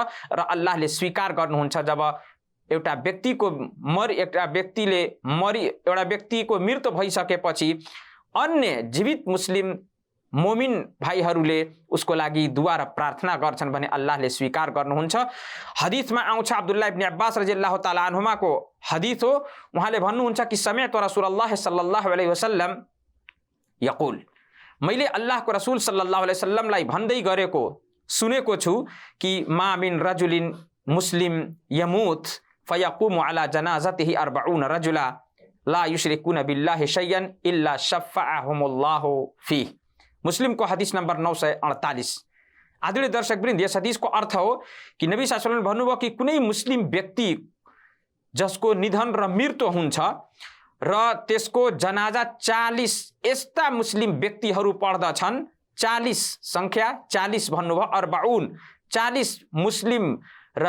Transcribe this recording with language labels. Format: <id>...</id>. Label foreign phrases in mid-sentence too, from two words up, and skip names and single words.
<ne>र अल्लाहले स्वीकार गर्नुहुन्छ जब एउटा व्यक्तिको एउटा व्यक्तिको मृत्यु भइसकेपछि अन्य जीवित मुस्लिम मोमिन भाइहरूले उसको लागि दुआ र प्रार्थना गर्छन् भने अल्लाहले स्वीकार गर्नुहुन्छ। हदीसमा आउँछ, अब्दुल्लाह इब्न अब्बास</ne> <ar>رضي الله تعالى عنهما</ar> <ne>हदीस हो। उहाँले भन्नुहुन्छ कि</ne> <ar>سمعت رسول الله صلى الله عليه وسلم يقول,</ar> <ne>मैले अल्लाहको रसूल सल्लल्लाहु अलैहि वसल्लमलाई भन्दै गरेको सुनेको छु कि</ne> <ar>ما من رجل مسلم يموت فيقوم على جنازته 40 رجلا لا يشركون بالله شيئا إلا شفعهم الله فيه.</ar> <ne>मुस्लिम को हदीस नंबर 948। आदरणीय दर्शकवृन्द, यस हदिसको अर्थ हो कि नबी</ne> <ar>صلى الله عليه وسلم</ar> <ne>भन्नुभयो कि कुनै मुस्लिम व्यक्ति जसको निधन र मृत्यु हुन्छ र त्यसको जनाजा 40 यस्ता मुस्लिम व्यक्तिहरू पढ्दछन्, 40 संख्या 40 भन्नुभयो, 40 40 मुस्लिम र</ne>